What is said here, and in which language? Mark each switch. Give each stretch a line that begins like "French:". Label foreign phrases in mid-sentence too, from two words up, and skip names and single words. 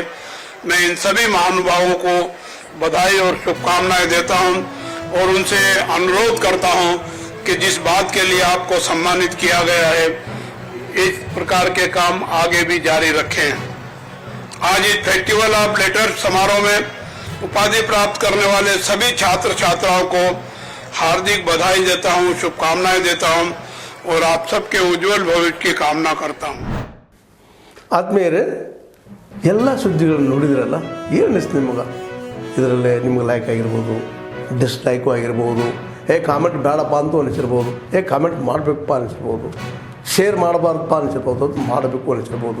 Hindi: मैं इन सभी महानुभावों को बधाई और शुभकामनाएं देता हूं और उनसे अनुरोध करता हूं कि जिस बात के लिए आपको सम्मानित किया गया है इस प्रकार के काम आगे भी जारी रखें। आज इस फेस्टिवल ऑफ लेटर्स समारोह में उपाधि प्राप्त करने वाले सभी छात्र छात्राओं को हार्दिक बधाई देता हूं, शुभकामनाएं देता हूं और आप सबके उज्जवल भविष्य की कामना करता हूं।
Kannada: ಆದ್ಮೇಲೆ ಎಲ್ಲ ಸುದ್ದಿಗಳನ್ನು ನೋಡಿದ್ರಲ್ಲ, ಏನು ಅನಿಸ್ತು ನಿಮಗೆ? ಇದರಲ್ಲೇ ನಿಮ್ಗೆ ಲೈಕ್ ಆಗಿರ್ಬೋದು, ಡಿಸ್ಲೈಕು ಆಗಿರ್ಬೋದು, ಕಾಮೆಂಟ್ ಬೇಡಪ್ಪ ಅಂತೂ ಅನಿಸಿರ್ಬೋದು, ಕಾಮೆಂಟ್ ಮಾಡಬೇಕಪ್ಪ ಅನಿಸಿರ್ಬೋದು, ಶೇರ್ ಮಾಡಬಾರ್ದಪ್ಪ ಅನಿಸಿರ್ಬೋದು, ಅದು ಮಾಡಬೇಕು ಅನಿಸಿರ್ಬೋದು.